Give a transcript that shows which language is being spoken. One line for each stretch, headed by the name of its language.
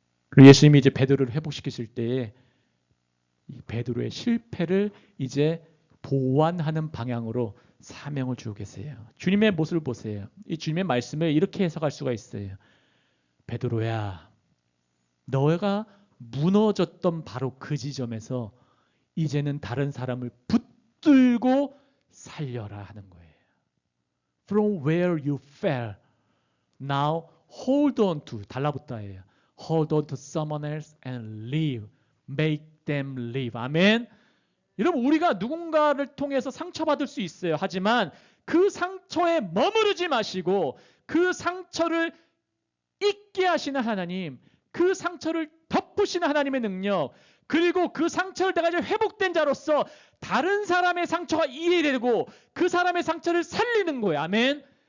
Korean: 그리고 예수님이 이제 베드로를 회복시키실 때에 이 베드로의 실패를 이제 보완하는 방향으로 사명을 주고 계세요. 주님의 모습을 보세요. 이 주님의 말씀을 이렇게 해석할 수가 있어요. 베드로야, 너가 무너졌던 바로 그 지점에서 이제는 다른 사람을 붙들고 살려라 하는 거예요.
English: From where you fell, now hold on to,
Korean: 달라붙다예요.
English: Hold on to someone else and live. Make them live. 아멘.
Korean: 여러분, 우리가 누군가를 통해서 상처받을 수 있어요. 하지만 그 상처에 머무르지 마시고 그 상처를 잊게 하시는 하나님, 그 상처를 덮으시는 하나님의 능력, 그리고 그 상처를 내가 이제 회복된 자로서 다른 사람의 상처가 이해되고 그 사람의 상처를 살리는 거예요. 아멘.